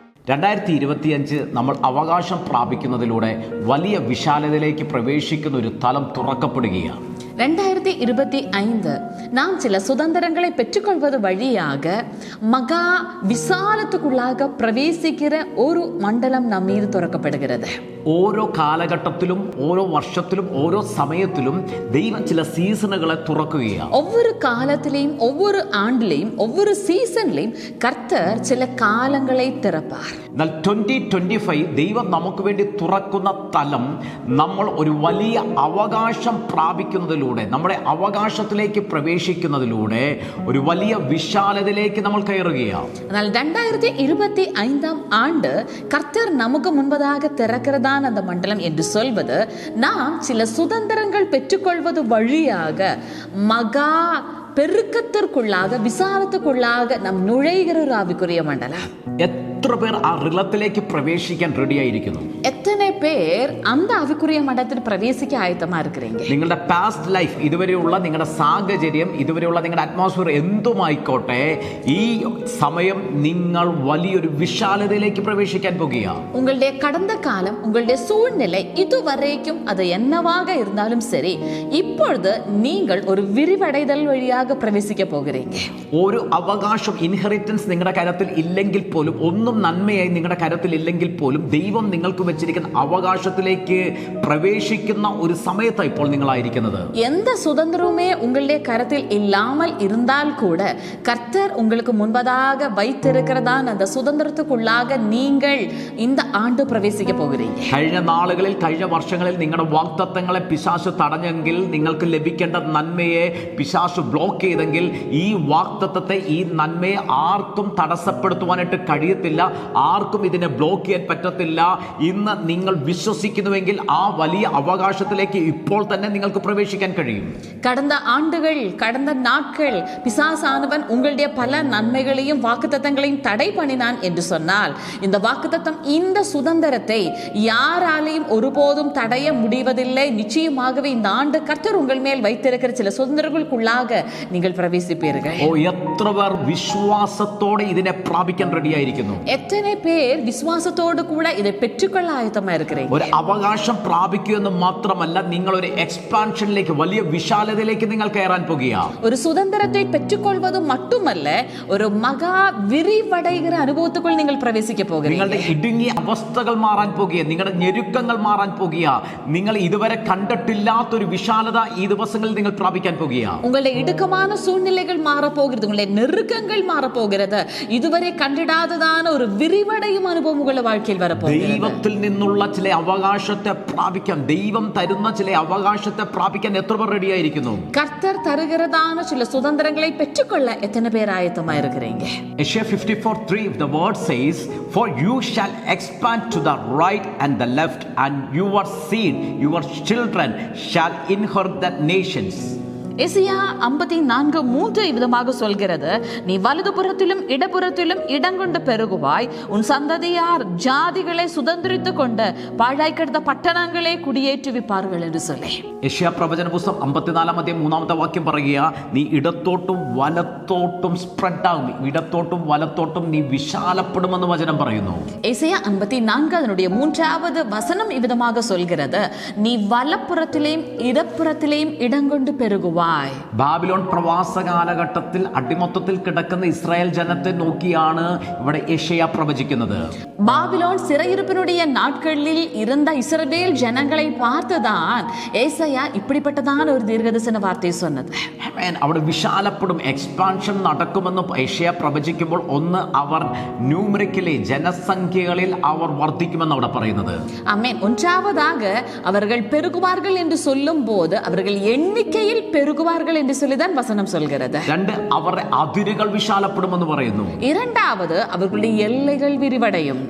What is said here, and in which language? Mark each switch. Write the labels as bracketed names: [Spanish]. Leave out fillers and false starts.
[Malayalam] 2025 നമ്മൾ അവകാശം പ്രാപിക്കുന്നതിലൂടെ വലിയ വിശാലതയിലേക്ക് പ്രവേശിക്കുന്ന ഒരു തലം തുറക്കപ്പെടുകയാണ്. [Tamil] 2025 நாம் சில சுதந்திரங்களை பெற்றுக்கொள்வது வழியாக மகா விசாலத்துக்குள்ளாக பிரவேசிக்கிற ஒரு மண்டலம் நம் மீது തുറക്കപ്പെടുகிறது. [Malayalam] ഓരോ കാലഘട്ടത്തിലും ഓരോ വർഷത്തിലും ഓരോ സമയത്തിലും ദൈവം ചില സീസണുകളെ തുറക്കുകയാണ്. [Tamil] ஒவ்வொரு காலத்திலேயும் ஒவ்வொரு ஆண்டிலேயும் ஒவ்வொரு சீசன்லேயும் கர்த்தர் சில காலங்களை திறப்பார். [Malayalam] എന്നാൽ 2025 ദൈവം നമുക്ക് വേണ്ടി തുറക്കുന്ന തലം നമ്മൾ ഒരു വലിയ അവകാശം പ്രാപിക്കുന്നതിലൂടെ, നമ്മുടെ അവകാശത്തിലേക്ക് പ്രവേശിക്കുന്നതിലൂടെ ഒരു വലിയ വിശാലതയിലേക്ക് നമ്മൾ കയറുകയാണ്. എന്നാൽ [Tamil] 2025 ஆண்டு கர்த்தர் நமக்கு முன்பதாக திறக்கிறதான அந்த மண்டலம் என்று சொல்வது, நாம் சில சுதந்திரங்கள் பெற்றுக்கொள்வது வழியாக மகா பெருக்கத்திற்குள்ளாக விசாலத்துக்குள்ளாக நம் நுழைகிற ஒரு ஆவிக்குரிய மண்டலம். [Malayalam] എത്ര പേർ ആ റിലത്തിലേക്ക് പ്രവേശിക്കാൻ റെഡിയായിരിക്കുന്നു? എത്ര പേർ [Tamil] அந்த [Malayalam] ആവിക്കുரிய മണ്ഡലത്തിൽ പ്രവേശിക്കാൻ ആയത്തമാ [Tamil] இருக்கிறீங்க? [Malayalam] നിങ്ങളുടെ പാസ്റ്റ് ലൈഫ്, ഇതുവരെയുള്ള നിങ്ങളുടെ സാഹചര്യം, ഇതുവരെയുള്ള നിങ്ങളുടെ അറ്റ്മോസ്ഫിയർ എന്തുമായിക്കോട്ടെ, ഈ സമയം നിങ്ങൾ വലിയൊരു വിശാലതയിലേക്ക് പ്രവേശിക്കാൻ പോകുകയാണ്. [Tamil] உங்களுடைய கடந்த காலம், உங்களுடைய சூழ்நிலை இதுவரைக்கும் அது என்னவாக இருந்தாலும் சரி, இப்பொழுது நீங்கள் ஒரு விரிவடைதல் வழியாக பிரவேசிக்க போகிறீங்க. [Malayalam] ഒരു അവകാശം, ഇൻഹെറിറ്റൻസ് നിങ്ങളുടെ കരത്തിൽ ഇല്ലെങ്കിൽ പോലും, ഒന്നും നന്മയായി നിങ്ങളുടെ കരത്തിൽ ഇല്ലെങ്കിൽ പോലും, ദൈവം നിങ്ങൾക്ക് വെച്ചിരിക്കുന്ന അവകാശത്തിലേക്ക് പ്രവേശിക്കുന്ന ഒരു സമയത്താണ് ഇപ്പോൾ നിങ്ങളായിരിക്കുന്നത്. [Tamil] எந்த சுதந்திரமே உங்களுடைய கரத்தில் இல்லாமல் இருந்தால் கூட கர்த்தர் உங்களுக்கு முன்பதாக வைத்திருக்கிறதான அந்த சுதந்திரத்துக்குள்ளாக நீங்கள் இந்த ஆண்டு பிரவேசிக்க போகிறீங்க. [Malayalam] കഴിഞ്ഞ നാളുകളിൽ, കഴിഞ്ഞ വർഷങ്ങളിൽ നിങ്ങളുടെ വാഗ്ദത്തങ്ങളെ പിശാച് തടഞ്ഞെങ്കിൽ, നിങ്ങൾക്ക് ലഭിക്കേണ്ട നന്മയെ പിശാച് ബ്ലോക്ക് ചെയ്തെങ്കിൽ, ഈ വാഗ്ദത്തത്തെ, ഈ നന്മയെ ആർക്കും തടസ്സപ്പെടുത്തുവാനായിട്ട് കഴിയത്തില്ല, ആർക്കും ഇതിനെ ബ്ലോക്ക് ചെയ്യാൻ പറ്റത്തില്ല. ഇന്ന് നിങ്ങൾ വിശ്വസിക്കുന്നുവെങ്കിൽ ആ വലിയ അവകാശത്തിലേക്ക് ഇപ്പോൾ തന്നെ നിങ്ങൾക്ക് പ്രവേശിക്കാൻ കഴിയും. [Tamil] கடந்த ஆண்டுகள், கடந்த நாட்கள் பிசாசானவன் உங்களுடைய பல நன்மைகளையும் வாக்குத்தத்தங்களையும் தடை பண்ணினான் என்று சொன்னால், இந்த வாக்குத்தத்தம், இந்த சுதந்திரத்தை யாராலையும் ஒருபோதும் தடைய முடிவதில்லை. நிச்சயமாகவே இந்த ஆண்டு கர்த்தர் உங்கள் மேல் வைத்திருக்கிற சில சுதந்திரங்களுக்குள்ளாக நீங்கள் பிரவேசிப்பீர்கள். [Malayalam] എത്ര പേർ വിശ്വാസത്തോടെ ഇതിനെ പ്രാപിക്കാൻ റെഡിയായിരിക്കുന്നു? [Tamil] எத்தனை பேர் விசுவாசத்தோடு கூட இதை பெற்றுக்கொள்ள ஆயத்தமா இருக்கிறீங்க? [Malayalam] ഒരു അവകാശം പ്രാപിക്കുക എന്ന് മാത്രമല്ല, നിങ്ങൾ ഒരു എക്സ്പാൻഷനിലേക്ക്, വലിയ വിശാലതയിലേക്ക് നിങ്ങൾ കയറാൻ പോകുകയാണ്. [Tamil] ஒரு சுதந்திரத்தை பெற்றுக்கொள்வது மட்டுமல்ல, ஒரு மகா விரிவடைகிற அனுபவத்துக்குள் நீங்கள் பிரவேசிக்க போகிறீங்க. [Malayalam] നിങ്ങളുടെ ഇടുങ്ങിയ അവസ്ഥകൾ മാറാൻ പോകുക, നിങ്ങളുടെ ഞെരുക്കങ്ങൾ മാറാൻ പോകുക, നിങ്ങൾ ഇതുവരെ കണ്ടിട്ടില്ലാത്തൊരു വിശാലത ഈ ദിവസങ്ങളിൽ നിങ്ങൾ പ്രാപിക്കാൻ പോകുകയാണ്. [Tamil] உங்களுடைய இடுக்கமான சூழ்நிலைகள் மாறப்போகிறது, உங்களுடைய நெருக்கங்கள் மாறப்போகிறது, இதுவரை கண்டிடாததான ஒரு விரிவடையும் அனுபவம் உங்களுடைய வாழ்க்கையில் வரப்போகிறது. [Malayalam] ദൈവത്തിൽ നിന്നുള്ള ചില അവകാശത്തെ പ്രാപിക്കാൻ, ദൈവം തരുന്ന ചില അവകാശത്തെ പ്രാപിക്കാൻ എത്ര പേർ റെഡിയായിരിക്കുന്നു? [Tamil] கர்த்தர் தருகிறதான சில சுதந்திரங்களை பெற்றுக்கொள்ள எத்தனை பேர் ஆயத்தமா இருக்கிறீங்க? [English] Isaiah 54:3 the word says, for you shall expand to the right and the left, and your seed, your children shall inherit the nations. [Tamil] Isaiah 54:3 விதமாக சொல்கிறது, நீ வலதுபுறத்திலும் இடப்புறத்திலும் இடங்கொண்டு பெருகுவாய், உன் சந்ததியார் ஜாதிகளை சுதந்திரித்து கொண்டு பாழாய் கிடந்த பட்டணங்களை കുടിയേറ്റുവിപ്പാர்கள் [Malayalam] എന്ന് [Tamil] சொல்லி. [Malayalam] യെശയ്യാ പ്രവചന പുസ്തകം 54-3 വാക്യം പറയുക, നീ ഇടത്തോട്ടും വലത്തോട്ടും സ്പ്രെഡ് ആകും, ഇടത്തോട്ടും വലത്തോട്ടും നീ വിശാലപ്പെടുമെന്ന് വചനം പറയുന്നു. [Tamil] യെശയ്യാ 54 அதனுடைய 3வது வசனம் இவ்விதமாக சொல்கிறது, நீ வலப்புறத்திலேயும் இடப்புறத்திலேயும் இடங்கொண்டு பெருகுவாய். [Malayalam] ബാബിലോൺ പ്രവാസ കാലഘട്ടത്തിൽ അടിമത്തത്തിൽ കിടക്കുന്ന ഇസ്രായേൽ ജനത്തെ നോക്കിയാണ് ഇവിടെ യെശയ്യാ പ്രവചിക്കുന്നത്. [Tamil] பாபிலோன் சிறையிருப்பினுடைய நாட்களில் இருந்த இஸ்ரவேல் ஜனங்களை பார்த்துதான் ஏசாயா இப்படிப்பட்டதான ஒரு தீர்க்கதரிசன வார்த்தை சொன்னது. [Malayalam] അവിടെ വിശാലപ്പെടും, എക്സ്പാൻഷൻ നടക്കുമെന്ന് യെശയ്യാ പ്രവചിക്കുമ്പോൾ, ഒന്ന് അവർ ന്യൂമറിക്കലി, ജനസംഖ്യകളിൽ അവർ വർദ്ധിക്കുമെന്ന് അവിടെ പറയുന്നത്. [Tamil] ஆமென். ஒன்றாவதாக அவர்கள் பெருகுவார்கள் என்று சொல்லும் போது அவர்கள் எண்ணிக்கையில் பெருகு பெருகுவார்கள் என்று சொல்லிதான் வசனம் சொல்கிறது. [Malayalam] 2, അവരുടെ അതിരുകൾ വിശാലപ്പെടുമെന്ന് പറയുന്നു. [Tamil] 2வது அவர்களுடைய எல்லைகள் விரிவடையும்.